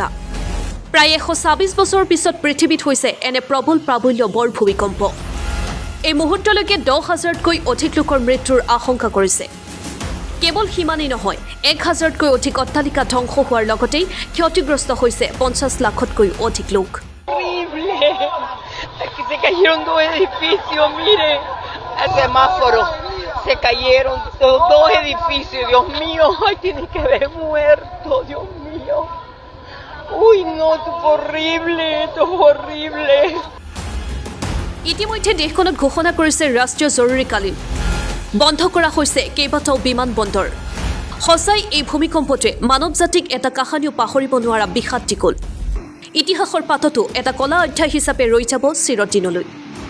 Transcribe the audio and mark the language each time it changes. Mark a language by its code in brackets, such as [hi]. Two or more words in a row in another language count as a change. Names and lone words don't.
[as] প্ৰায় 126 বছৰৰ পিছত পৃথিৱীত হৈছে এনে প্ৰবল প্ৰাবল্য বৰ ভূমিকম্প। এই মুহূৰ্তলৈকে 10,000তকৈ অধিক লোকৰ মৃত্যুৰ আশংকা কৰিছে। কেৱল সিমানেই নহয়, 1,000তকৈ অধিক অট্টালিকা ধ্বংস হোৱাৰ লগতেই ক্ষতিগ্ৰস্ত হৈছে 50 লাখতকৈ অধিক লোক। [es] Se cayeron los dos edificios, Dios mío, ay, tiene que haber muerto, Dios mío. Uy, no, esto fue horrible, esto fue horrible. [as] ইতিমধ্যে দেশখনত ঘোষণা কৰিছে ৰাষ্ট্ৰীয় জৰুৰীকালীন। বন্ধ কৰা হৈছে কেইবাটাও বিমান বন্দৰ। সঁচাই এই ভূমিকম্পটোৱে মানৱ জাতিক এটা কাহানিও পাহৰিব নোৱাৰা বিষাদ টিকল। ইতিহাসৰ পাততো এটা কলা অধ্যায় হিচাপে ৰৈ যাব চিৰদিনলৈ।